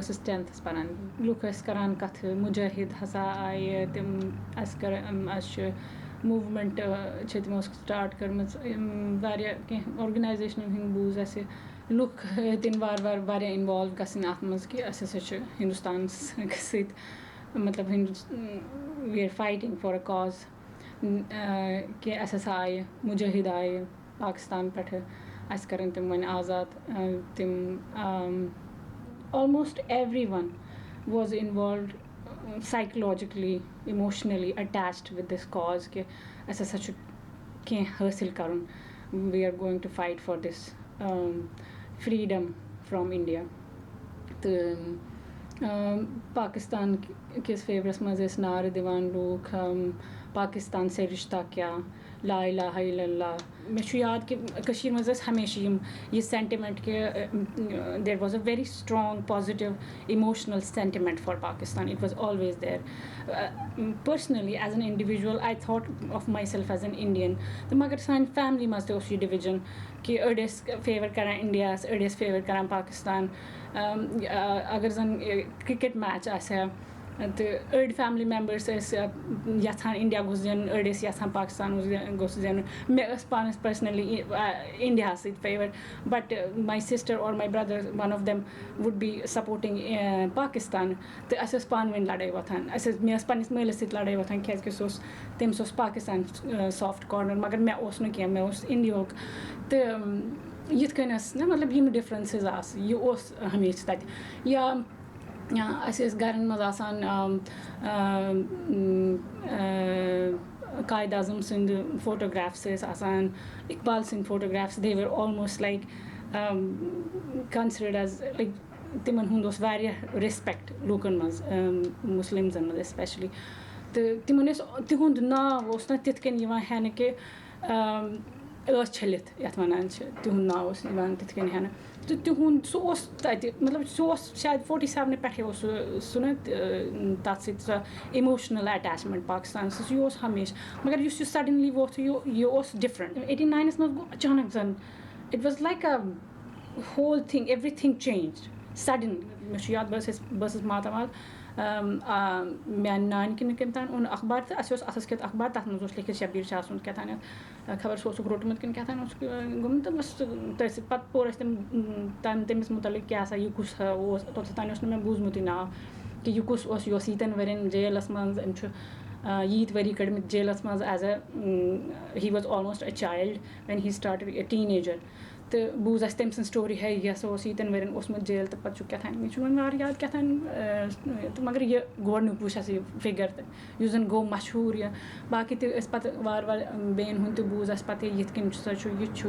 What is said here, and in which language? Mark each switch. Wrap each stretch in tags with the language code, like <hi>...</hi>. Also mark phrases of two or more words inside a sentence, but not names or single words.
<ks>ٲسٕس 10تھَس پَران لُکھ ٲسۍ کَران کَتھٕ مُجٲہِد ہَسا آیہِ تِم اَسہِ چھِ موٗمٮ۪نٛٹ چھِ تِمو سٹاٹ کٔرمٕژ واریاہ کینٛہہ آرگنایزیشنَن ہٕنٛدۍ بوٗز اَسہِ لُکھ ہیٚتِنۍ وارٕ وارٕ واریاہ اِنوالو گژھٕنۍ اَتھ منٛز کہِ اَسہِ ہَسا چھُ ہِندُستانَس سۭتۍ مطلب</ks> <en>we are fighting for a cause</en> <ks>کہِ اَسہِ ہَسا آیہِ مُجٲہِد آیہِ پاکِستان پٮ۪ٹھٕ اَسہِ کَرَن تِم وۄنۍ آزاد تِم</ks> <en>almost every one was involved psychologically emotionally attached with this cause</en> <ks>کہِ اَسہِ ہَسا چھُ کینٛہہ حٲصِل کَرُن</ks> <en>we are going to fight for this freedom from India</en> <ks>تہٕ پاکِستان کِس فیورَس منٛز ٲسۍ نعرٕ دِوان لوٗکھ</ks> <ur>پاکِستان سے رِشتہ کیا لا الہ الا اللہ</ur> <ks>مےٚ چھُ یاد کہِ کٔشیٖرِ منٛز ٲسۍ ہمیشہِ یہِ سٮ۪نٹِمٮ۪نٛٹ کہِ</ks> <en>there was a very strong positive emotional sentiment for Pakistan it was always there personally as an individual I thought of my self as an Indian</en> <ks>تہٕ مگر سانہِ فیملی منٛز تہِ اوس یہِ ڈِوِجَن کہِ أڑۍ ٲسۍ فیوَر کَران اِنڈیاہَس أڑۍ ٲسۍ فیوَر کَران پاکِستان اگر زَن کِرکٹ میچ آسہِ ہا تہٕ أڑۍ فیملی مٮ۪مبٲرٕس ٲسۍ یَژھان اِنڈیا گوٚژھ زینُن أڑۍ ٲسۍ یَژھان پاکِستان گوٚژھ زینُن مےٚ ٲس پانَس پٔرسنٔلی اِنڈیاہَس سۭتۍ فیوَر</ks> <en>but my sister or my brother one of them would be supporting Pakistan</en> <ks>تہٕ اَسہِ ٲس پانہٕ ؤنۍ لَڑٲے وۄتھان مےٚ ٲس پنٛنِس مٲلِس سۭتۍ لَڑٲے وۄتھان کیٛازِکہِ تٔمِس اوس پاکِستان</ks> <en>soft corner</en> <ks>مگر مےٚ اوس نہٕ کینٛہہ مےٚ اوس اِنڈیہُک تہٕ یِتھ کٔنۍ ٲس نہ مطلب یِم ڈِفرَنسٕز آسہٕ یہِ اوس ہمیشہِ تَتہِ یا اَسہِ ٲسۍ گَرَن منٛز آسان قایِد اعظم سٕنٛدۍ فوٹوگرٛافٕس ٲسۍ آسان اقبال سٕنٛدۍ فوٹوگرٛافٕس</ks> <en>they were almost like considered as like</en> <ks>تِمَن ہُنٛد اوس واریاہ رٮ۪سپٮ۪کٹ لوٗکَن منٛز مُسلِمزَن منٛز ایسپیشلی تہٕ تِمَن ٲسۍ تِہُنٛد ناو اوس نہٕ تِتھ کٔنۍ یِوان ہٮ۪نہٕ کہِ ٲس چھٔلِتھ یَتھ وَنان چھِ تِہُنٛد ناو اوس یِوان تِتھ کٔنۍ ہٮ۪نہٕ تہٕ تِہُنٛد سُہ اوس تَتہِ مطلب سُہ اوس شاید 47 پٮ۪ٹھَے اوس سُہ نہ تَتھ سۭتۍ سۄ اِموشنَل اَٹیچمٮ۪نٛٹ پاکِستانَس سۭتۍ یہِ اوس ہمیشہِ مگر یُس یہِ سَڈَنلی ووٚتھ یہِ اوس ڈِفرَنٛٹ 89 منٛز گوٚو اچانک زَن</ks> <en>it was like a whole thing every thing change sudden</en> <ks>مےٚ چھُ یاد بہٕ ٲسٕس ماتامال میٛانہِ نانہِ کِنۍ تام اوٚن اخبار تہٕ اَسہِ اوس اَتھَس کھٮ۪تھ اخبار تَتھ منٛز اوس لیکھِتھ شبیٖر شاہ سُنٛد کیٛاتھانٮ۪تھ خبر سُہ اوسُکھ روٚٹمُت کِنہٕ کیٛاتھانۍ اوسُکھ گوٚمُت تہٕ بَس تٔتھۍ سۭتۍ پَتہٕ پوٚر اَسہِ تٔمِس مُتعلِق کیٛاہ سا یہِ کُس اوس توٚتَتھ تام اوس نہٕ مےٚ بوٗزمُتٕے ناو کہِ یہِ کُس اوس یہِ اوس ییٖتٮ۪ن ؤرِیَن جیلَس منٛز أمۍ چھُ ییٖتۍ ؤری کٔڑمٕتۍ جیلَس منٛز</ks> <en>as a he was almost a child when he started a teen ager</en> <ks>تہٕ بوٗز اَسہِ تٔمۍ سٕنٛز سٹوری ہے یہِ ہسا اوس ییٖتٮ۪ن ؤرِیَن اوسمُت جیل تہٕ پَتہٕ چھُ کیٛاتھانۍ مےٚ چھُنہٕ وۄنۍ واریاہ یاد کیٛاتھانۍ تہٕ مگر یہِ گۄڈنیُک وٕچھ اَسہِ یہِ فِگَر تہٕ یُس زَن گوٚو مشہوٗر یہِ باقٕے تہِ ٲسۍ پَتہٕ وارٕ وارٕ بیٚیَن ہُنٛد تہِ بوٗز اَسہِ پَتہٕ یِتھ کٔنۍ ہسا چھُ یہِ چھُ</ks>